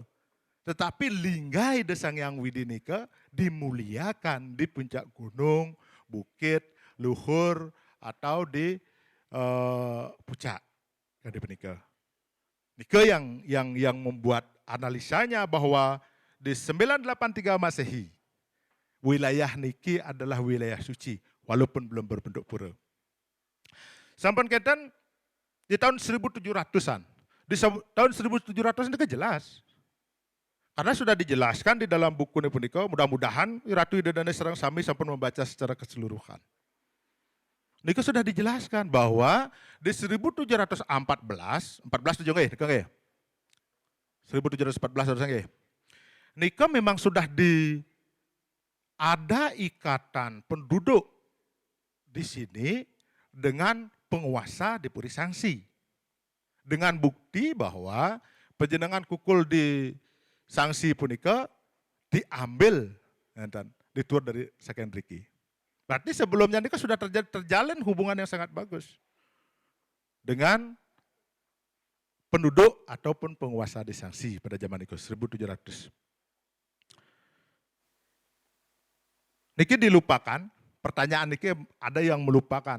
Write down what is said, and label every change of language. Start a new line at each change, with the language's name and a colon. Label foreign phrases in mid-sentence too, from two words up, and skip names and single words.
Indonesian: Tetapi linggai Ida Sang Hyang Widi nika dimuliakan di puncak gunung, bukit, luhur, atau di puncak. Nika yang membuat analisanya bahwa di 983 Masehi, wilayah niki adalah wilayah suci, walaupun belum berbentuk pura.
Balinese: Sampun keten
Indonesian: di tahun 1700-an. Di tahun 1700 ini jelas. Karena sudah dijelaskan di dalam buku ini punika, mudah-mudahan Ratu
Balinese: Ida Dane Serang Sami sampun
Indonesian: membaca secara keseluruhan. Nika sudah dijelaskan bahwa di 1714, 14 tujuh
Balinese: nggih, nggih.
Indonesian: 1714 harusnya nggih. Nika memang sudah ada ikatan penduduk di sini dengan penguasa di Puri Sangsi. Dengan bukti bahwa penjenengan kukul di Sangsi punika diambil dan dituar dari Sakendriki. Berarti sebelumnya ini sudah terjalin hubungan yang sangat bagus dengan penduduk ataupun penguasa di Sangsi pada zaman itu 1700. Niki dilupakan, pertanyaan niki ada yang melupakan.